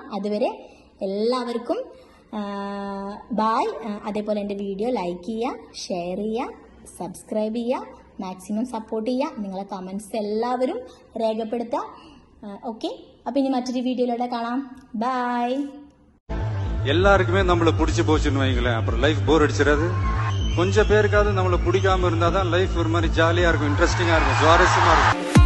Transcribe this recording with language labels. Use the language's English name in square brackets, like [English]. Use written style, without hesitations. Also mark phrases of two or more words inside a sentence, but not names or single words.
[Malayalam] അതുവരെ എല്ലാവർക്കും ബായ്. അതേപോലെ എൻ്റെ വീഡിയോ ലൈക്ക് ചെയ്യുക, ഷെയർ ചെയ്യുക, സബ്സ്ക്രൈബ് ചെയ്യുക, മാക്സിമം സപ്പോർട്ട് ചെയ്യുക. നിങ്ങളെ കമൻറ്റ്സ് എല്ലാവരും രേഖപ്പെടുത്തുക. ഓക്കെ, അപ്പോൾ ഇനി മറ്റൊരു വീഡിയോയിലൂടെ കാണാം. ബൈ. [Tamil] எல்லாருக்குமே நம்மள பிடிச்சி போச்சுன்னு வைங்களேன், அப்புறம் லைஃப் போர் அடிச்சிடாது. கொஞ்சம் பேருக்காவது நம்மள பிடிக்காம இருந்தாதான் லைஃப் ஒரு மாதிரி ஜாலியா இருக்கும், இன்ட்ரெஸ்டிங்கா இருக்கும், சுவாரஸ்யமா இருக்கும்.